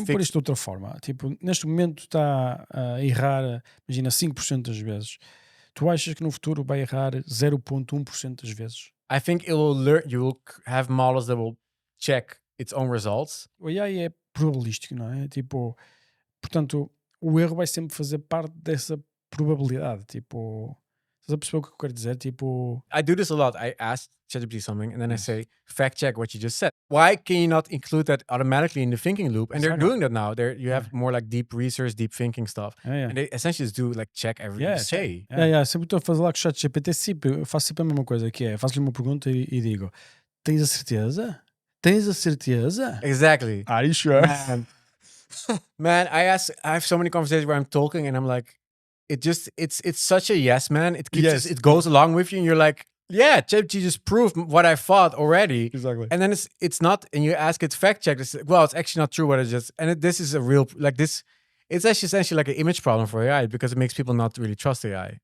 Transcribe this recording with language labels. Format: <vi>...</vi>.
<pt>Deixa-me pôr fix. isto de outra forma. Tipo, neste momento está a errar, imagina, 5% das vezes. Tu achas que no futuro vai errar 0,1% das vezes?</pt> <en>I think it will learn. You will have models that will check its own results.</en> <pt>O AI é probabilístico, não é? Tipo, portanto, o erro vai sempre fazer parte dessa probabilidade. Tipo, estás a perceber o que eu quero dizer? Tipo,</pt> <en>I do this a lot. I ask ChatGPT something and then I say, fact check what you just said. Why can you not include that automatically in the thinking loop? And they're Exactly. doing that now. You have more like deep research, deep thinking stuff. yeah. And they essentially just do like check everything you say.</en> <pt>Sempre estou a fazer lá com o chat GPT, eu faço sempre a mesma coisa, que é, faço-lhe uma pergunta e digo, tens a certeza? Tens a certeza?</pt> <en>Exactly. Are you sure? Man, I have so many conversations where I'm talking and I'm like, it's such a yes, man. It keeps it goes along with you and you're like, yeah, ChatGPT just proved what I thought already. Exactly. And then it's not, and you ask it fact check. Well, it's actually not true what it just, and this is a real, like this, it's actually essentially like an image problem for AI because it makes people not really trust AI.</en>